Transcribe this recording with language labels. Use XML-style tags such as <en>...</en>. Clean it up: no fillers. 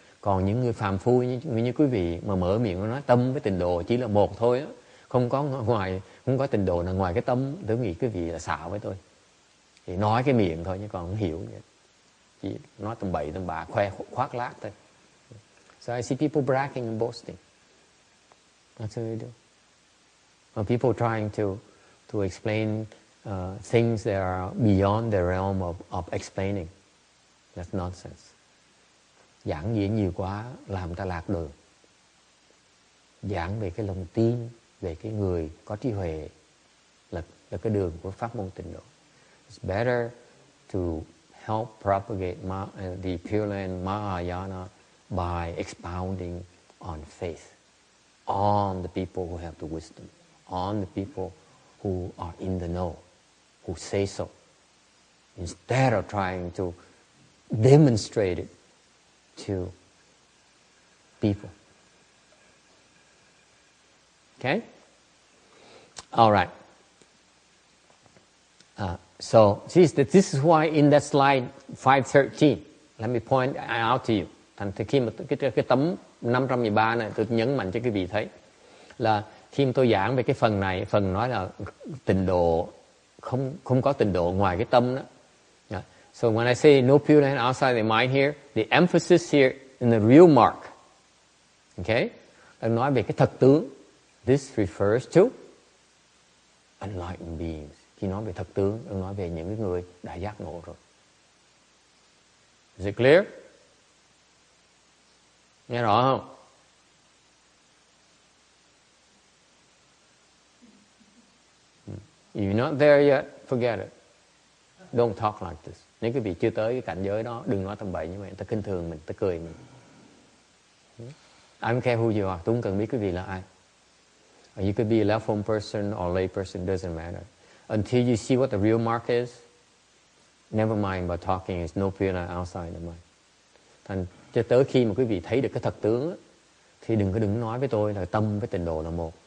<vi>Còn những người phàm phu như quý vị mà mở miệng nói tâm với trình độ chỉ là một thôi á, không có trình độ nào ngoài cái tâm, tôi nghĩ quý vị là xạo với tôi. Thì nói cái miệng thôi chứ còn không hiểu vậy. Chỉ nói tầm bậy tầm bạ, khoác lác thôi.</vi> <en>So I see people bragging and boasting. That's what they do. Or people trying to explain things that are beyond the realm of explaining. That's nonsense.</en> <vi>Giảng gì nhiều quá làm ta lạc đường. Giảng về cái lòng tin, về cái người có trí huệ là cái đường của pháp môn tịnh độ.</vi> <en>It's better to help propagate the Pure Land Mahayana by expounding on faith, on the people who have the wisdom, on the people who are in the know, who say so, instead of trying to demonstrate it to people. Okay? All right. So this is why in that slide 513, let me point out to you.</en> <vi>Thành thì khi mà cái tấm 513 này tôi nhấn mạnh cho quý vị thấy là khi mà tôi giảng về cái phần này, phần nói là tịnh độ không có tịnh độ ngoài cái tâm đó. Yeah.</vi> <en>So when I say no Pure Land outside the mind here, the emphasis here in the real mark. Okay?</en> <vi>Đang nói về cái thật tướng.</vi> <en>This refers to enlightened beings.</en> <vi>Khi nói về thật tướng, đang nói về những người đã giác ngộ rồi.</vi> <en>Is it clear?</en> <vi>Nghe rõ không?</vi> <en>If you're not there yet, forget it. Don't talk like this.</en> <vi>Nếu quý vị chưa tới cái cảnh giới đó, đừng nói tầm bậy như vậy. Ta khinh thường mình, ta cười mình.</vi> <en>I don't care who you are.</en> <vi>Tôi không cần biết quý vị là ai.</vi> <en>You could be a left home person or lay person, doesn't matter. Until you see what the real mark is, never mind about talking, it's no Pure Land outside the mind.</en> <vi>Thành cho tới khi mà quý vị thấy được cái thật tướng á, thì đừng nói với tôi là tâm với tịnh độ là một.</vi>